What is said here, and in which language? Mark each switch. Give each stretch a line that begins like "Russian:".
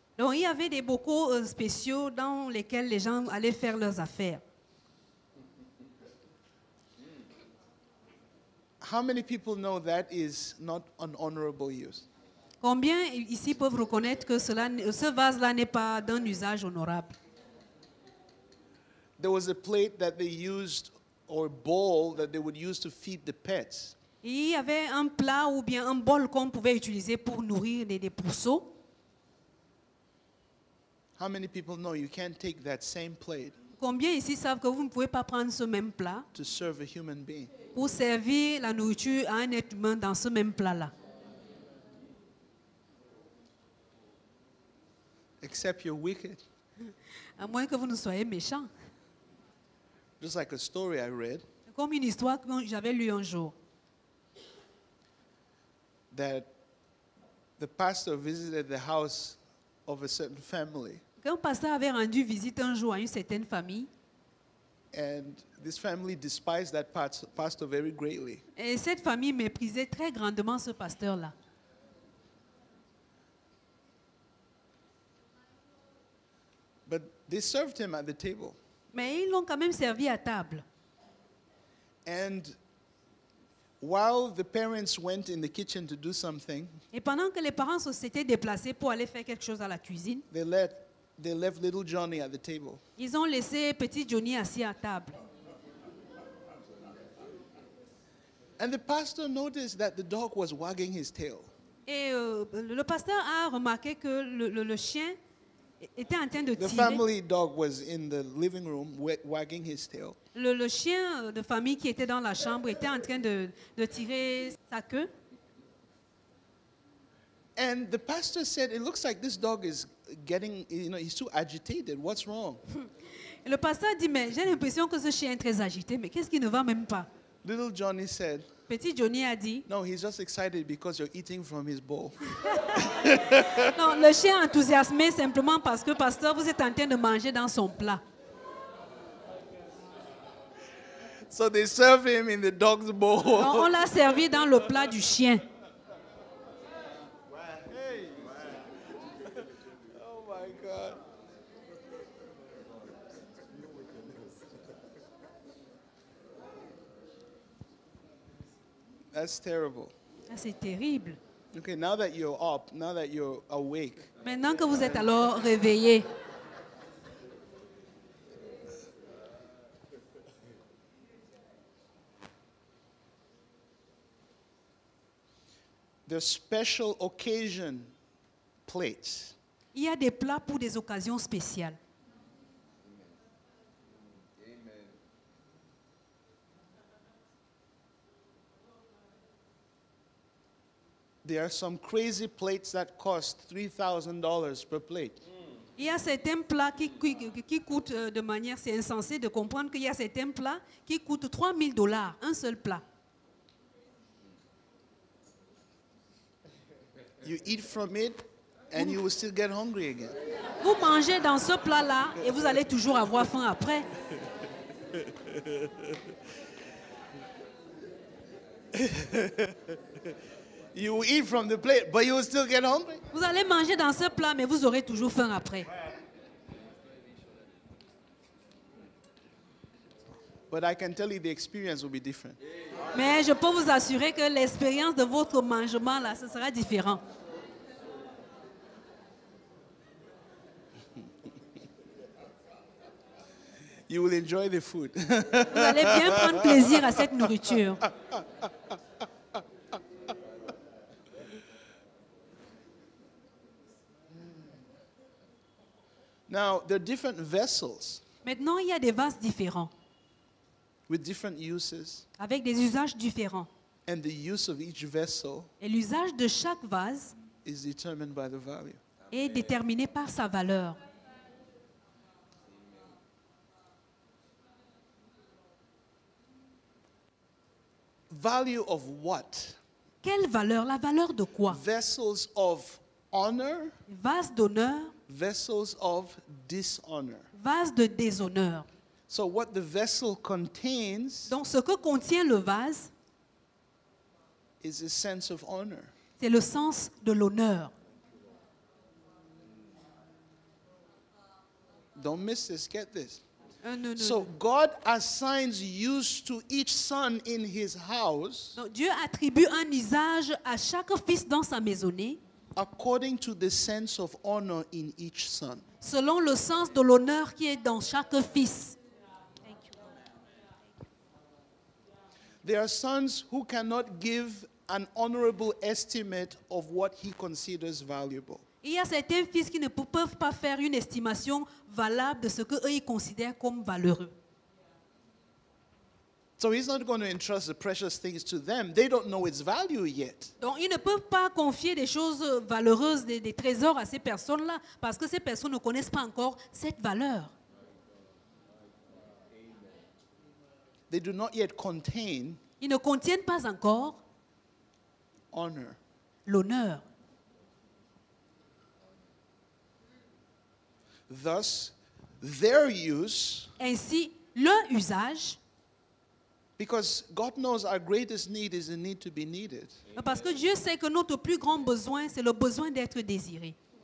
French: Donc il y avait des bocaux spéciaux dans lesquels les gens allaient faire leurs affaires.
English: How many people know that is not an honorable use?
French: Combien ici peuvent reconnaître que ce vase-là n'est pas d'un usage honorable?
English: There was a plate that they used, or bowl that they would use to feed the pets.
French: Et il y avait un plat ou bien un bol qu'on pouvait utiliser pour nourrir des pourceaux.
English: How many people know you can't take that same plate
French: Combien ici savent que vous ne pouvez pas prendre ce même plat
English: to serve a human being?
French: pour servir la nourriture à un être humain dans ce même plat-là?
English: except you're wicked.
French: À moins que vous ne soyez méchants.
English: Just like a story I read
French: Comme une histoire que j'avais lue un jour.
English: that the pastor visited the house of a certain family,
French: Qu'un pasteur avait rendu visite un jour à une certaine famille.
English: and this family despised that pastor very greatly.
French: Et cette famille méprisait très grandement ce pasteur-là.
English: But they served him at the table.
French: Mais ils l'ont quand même servi à table.
English: And while the parents went in the kitchen to do something,
French: Et pendant que les parents s'étaient déplacés pour aller faire quelque chose à la cuisine,
English: they left little Johnny at the table.
French: ils ont laissé petit Johnny assis à table.
English: And the pastor noticed that the dog was wagging his tail.
French: Et le pasteur a remarqué que le chien était en train de
English: The
French: tirer.
English: family dog was in the living room wagging his tail.
French: Le chien de famille qui était dans la chambre était en train de tirer sa queue.
English: And the pastor said, it looks like this dog is getting, he's too agitated. What's wrong?
French: Et le pasteur dit, mais j'ai l'impression que ce chien est très agité, mais qu'est-ce qui ne va même pas?
English: Little Johnny said,
French: Petit Johnny a dit,
English: no, he's just excited because you're eating from his bowl.
French: non, le chien est enthousiasmé simplement parce que, pasteur, vous êtes en train de manger dans son plat.
English: So they serve him in the dog's bowl.
French: Donc, on l'a servi dans le plat du chien.
English: Oh my God. That's terrible.
French: Ah, c'est terrible.
English: Okay, now that you're up, now that you're awake,
French: Maintenant que vous êtes alors réveillé,
English: there's special occasion plates.
French: il y a des plats pour des occasions spéciales.
English: There are some crazy plates that cost $3,000 per plate.
French: Il y a certains plats qui coûtent de manière, c'est insensé de comprendre qu'il y a certains plats qui coûtent $3,000, un seul plat.
English: You eat from it and you will still get hungry again.
French: Vous mangez dans ce plat-là et vous allez toujours avoir faim après.
English: You will eat from the plate, but you will still get hungry.
French: Vous allez manger dans ce plat, mais vous aurez toujours faim après.
English: But I can tell you the experience will be different.
French: Mais je peux vous assurer que l'expérience de votre mangement, là, ce sera différent.
English: You will enjoy the food.
French: Vous allez bien prendre plaisir à cette nourriture.
English: Now, there are different vessels
French: Maintenant, il y a des vases différents,
English: with different uses,
French: avec des usages différents.
English: and the use of each vessel
French: Et l'usage de chaque vase
English: is determined by the value.
French: est déterminé par sa valeur.
English: Value of what?
French: Quelle valeur? La valeur de quoi?
English: Vessels of honor,
French: Vase d'honneur,
English: vessels of dishonor.
French: vase de déshonneur.
English: So, what the vessel contains
French: Donc, ce que contient le vase,
English: is a sense of honor.
French: c'est le sens de l'honneur.
English: Don't miss this, get this.
French: Non.
English: So, God assigns use to each son in his house
French: Donc, Dieu attribue un usage à chaque fils dans sa maisonnée,
English: according to the sense of honor in each son.
French: selon le sens de l'honneur qui est dans chaque fils.
English: There are sons who cannot give an honorable estimate of what he considers valuable.
French: Il y a certains fils qui ne peuvent pas faire une estimation valable de ce qu'eux ils considèrent comme valeureux.
English: So he's not going to entrust the precious things to them. They don't know its value yet.
French: Donc, ils ne peuvent pas confier des choses valeureuses, des trésors à ces personnes-là, parce que ces personnes ne connaissent pas encore cette valeur.
English: They do not yet contain
French: Ils ne contiennent pas encore
English: honor.
French: l'honneur.
English: Thus, their use,
French: Ainsi, leur usage,
English: because God knows our greatest need is the need to be needed.
French: parce que Dieu sait que notre plus grand besoin, c'est le besoin d'être désiré.